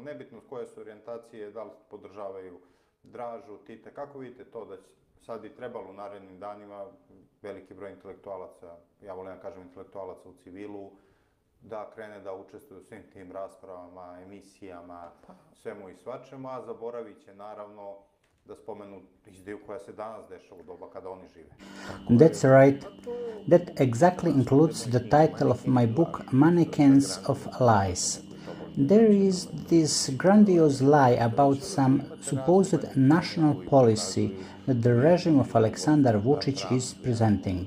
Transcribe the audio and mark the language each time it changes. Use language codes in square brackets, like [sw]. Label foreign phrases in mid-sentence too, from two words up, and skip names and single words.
[sr] nebitno koje su orijentacije, da li podržavaju Dražu, Tita, kako vidite to da sad bi trebalo u narednim danima veliki broj intelektualaca, ja volim da kažem intelektualaca u civilu, da krene da učestvuje u svim tim raspravama, emisijama, svemu i svačemu, a zaboravit će naravno da spomenu izdaju koja se danas dešava u doba kada oni žive. [en] That's right. That exactly includes the title of my book, Mannequins of Lies. There is this grandiose lie about some supposed national policy that the regime of Aleksandar Vučić is presenting.